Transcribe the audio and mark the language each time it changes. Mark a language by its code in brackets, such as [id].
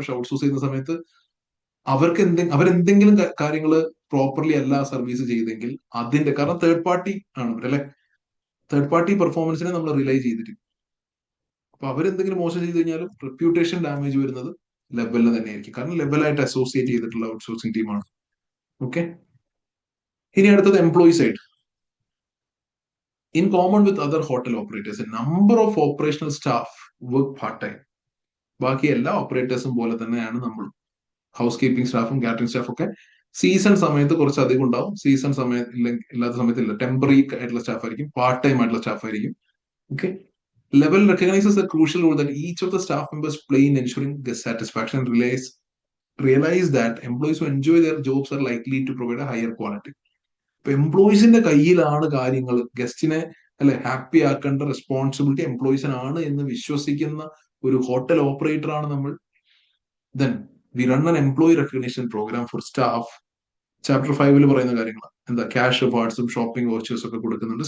[ml] പക്ഷെ ഔട്ട്സോഴ്സ് ചെയ്യുന്ന സമയത്ത് അവരെന്തെങ്കിലും കാര്യങ്ങൾ പ്രോപ്പർലി അല്ല സർവീസ് ചെയ്തെങ്കിൽ അതിന്റെ, കാരണം തേർഡ് പാർട്ടി ആണ് അല്ലെ, തേർഡ് പാർട്ടി പെർഫോമൻസിനെ നമ്മൾ റിലൈ ചെയ്തിട്ട് അപ്പൊ അവരെന്തെങ്കിലും മോശം ചെയ്ത് കഴിഞ്ഞാലും റെപ്യൂട്ടേഷൻ ഡാമേജ് വരുന്നത് ലെവലിൽ തന്നെയായിരിക്കും, കാരണം ലെവലായിട്ട് അസോസിയേറ്റ് ചെയ്തിട്ടുള്ള ഔട്ട്സോഴ്സിംഗ് ടീമാണ്. ഓക്കെ, ഇനി അടുത്തത് employee side. [en] In common with other hotel operators, a number of operational staff work part-time. [ml] ബാക്കി എല്ലാ ഓപ്പറേറ്റേഴ്സും പോലെ തന്നെയാണ് നമ്മൾ. ഹൗസ് കീപ്പിംഗ് സ്റ്റാഫും കാറ്ററിംഗ് സ്റ്റാഫും ഒക്കെ സീസൺ സമയത്ത് കുറച്ച് അധികം ഉണ്ടാവും, സീസൺ സമയത്ത് ഇല്ലാത്ത സമയത്തില്ല. ടെമ്പററി ആയിട്ടുള്ള സ്റ്റാഫ് ആയിരിക്കും, പാർട്ട് ടൈം ആയിട്ടുള്ള സ്റ്റാഫ് ആയിരിക്കും. Okay. [en] Level recognizes the crucial role that each of the staff members play in ensuring guest satisfaction and realize that employees who enjoy their jobs are likely to provide a higher quality. [ml] ഇപ്പൊ എംപ്ലോയീസിന്റെ കയ്യിലാണ് കാര്യങ്ങൾ. ഗസ്റ്റിനെ അല്ലെ happy ആക്കേണ്ട responsibility എംപ്ലോയീസിനാണ് എന്ന് വിശ്വസിക്കുന്ന ഒരു hotel operator ആണ് നമ്മൾ. [en] Then we run an employee recognition programme for staff. [ml] Chapter 5 പറയുന്ന കാര്യങ്ങൾ എന്താ, ക്യാഷ് റിവാർഡ്സും ഷോപ്പിംഗ് വോച്ചേഴ്സും ഒക്കെ കൊടുക്കുന്നുണ്ട്.